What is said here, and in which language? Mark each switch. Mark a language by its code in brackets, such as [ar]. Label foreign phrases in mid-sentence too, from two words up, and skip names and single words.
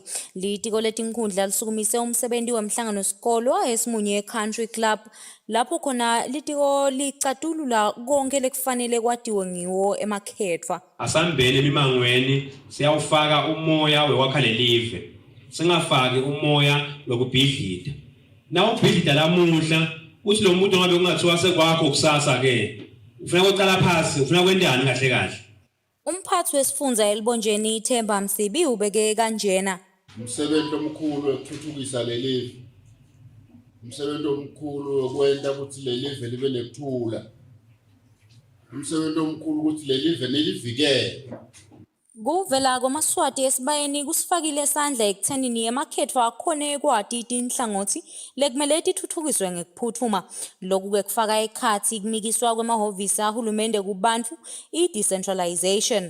[ss] Litiko letinkhundla lisukumise umsebenzi wemhlangano sikolo esimunye [en] country club [ss] lapho khona litiko licatulula konke lekufanele kwatiwe ngiwo emakhetfa. Asambele emimangweni siyawufaka umoya wekwakha lelive singafaki umoya lokubhidlida. Nawo ubhidlida lamuhla uthi lo muntu ngabe kungathiwa sekwakho kusasa ke ufuna uqala phansi ufuna kwendani kahle kahle. Umphathi wesifundza elibonjeni iThemba Msibi ubeke kanjena. Umsebenzi omkhulu ukuthuthukisa lelive. Umsebenzi omkhulu ukwenza ukuthi lelive libe nekuthula. Umsebenzi omkhulu ukuthi lelive nelivikele. Kuvela kwamaswati esibayeni kusifakile esandla ekuthenini emakhetfa akhone kwati tinhlangothi lekumele tithuthukiswe ngekuphuthuma. Lokhu kufaka ekhathi kumikiswa kwemahhovisi ahulumende kubantu i-decentralization.